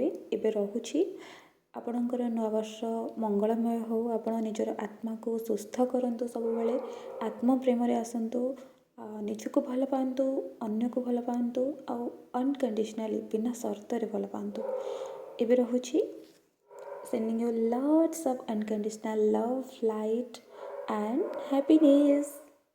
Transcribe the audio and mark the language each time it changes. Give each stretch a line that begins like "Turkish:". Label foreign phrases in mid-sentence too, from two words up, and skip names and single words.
Odia: ଏବେ ରହୁଛି। ଆପଣଙ୍କର ନୂଆବର୍ଷ ମଙ୍ଗଳମୟ ହେଉ। ଆପଣ ନିଜର ଆତ୍ମାକୁ ସୁସ୍ଥ କରନ୍ତୁ, ସବୁବେଳେ ଆତ୍ମପ୍ରେମରେ ଆସନ୍ତୁ, ନିଜକୁ ଭଲ ପାଆନ୍ତୁ, ଅନ୍ୟକୁ ଭଲ ପାଆନ୍ତୁ ଆଉ ଅନକଣ୍ଡିସନାଲି ବିନା ସର୍ତ୍ତରେ ଭଲ ପାଆନ୍ତୁ। ଏବେ ରହୁଛି।
English: Sending you lots of unconditional love, light and happiness.